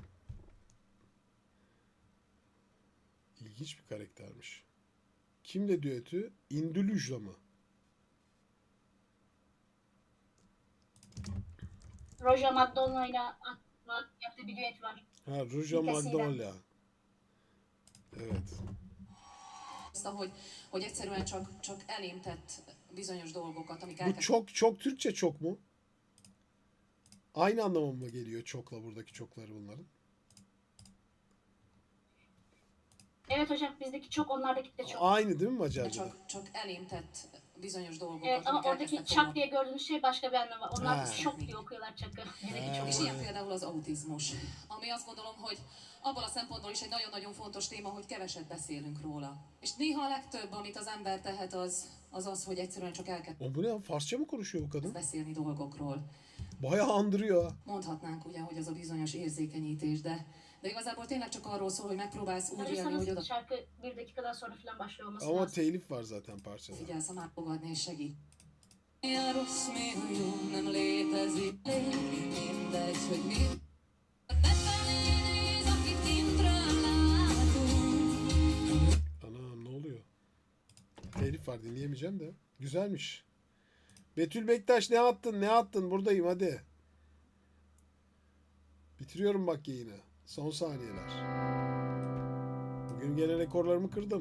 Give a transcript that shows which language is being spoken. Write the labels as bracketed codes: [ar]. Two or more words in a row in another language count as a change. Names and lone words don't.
[tr] İlginç bir karaktermiş. Kimle düetü? Indülüj'la mı? Roger McDonald ile yaptığı bir düet var. Ha, Ruja Vitesiyle. Magnolia. Evet. [hu] hogy egyszerűen csak elém tett bizonyos dolgokat, amik [tr] Bu çok Türkçe çok mu? Aynı anlama mı geliyor çokla buradaki çokları bunların? Evet hocam bizdeki çok onlardaki de çok. Aynı değil mi Macarca'da? [hu] csak elém tett bizonyos dolgokat, [tr] Evet ama [hu] amik [tr] oradaki [hu] elkezdtek [tr] çak diye gördüğünüz şey başka bir anlamı var. Onlar Ha. şok diye okuyorlar çakı. Bizdeki Ha. çok. [hu] És ilyen például az autizmus, ami azt gondolom, hogy abban a szempontból is egy nagyon-nagyon fontos téma, hogy keveset beszélünk róla. És néha a legtöbb, amit az ember tehet, az, hogy egyszerűen csak elkezd [tr] O bu ne? Farsça mı konuşuyor bu kadın? [hu] beszélni dolgokról. [tr] Bayağı andırıyor. ha. [hu] Mondhatnánk ugye, hogy az a bizonyos érzékenyítés, de igazából tényleg csak arról szól, hogy megpróbálsz úgy élni, hogy [tr] Sanırsanız oda şarkı bir dakikadan sonra falan başlıyor olması Ama lazım. telif var zaten parçada. [hu] figyelsz a megfogadni és segít. Mi a rossz, mi a jó, nem létezik. Mindegy, hogy mi. Befelé néz, akit kintről látunk. [tr] Anam ne oluyor? Telif var dinleyemeyeceğim de. Güzelmiş. Betül Bektaş ne attın? Ne attın? Buradayım hadi. Bitiriyorum bak yayını. Son saniyeler. Bugün gene rekorlarımı kırdım.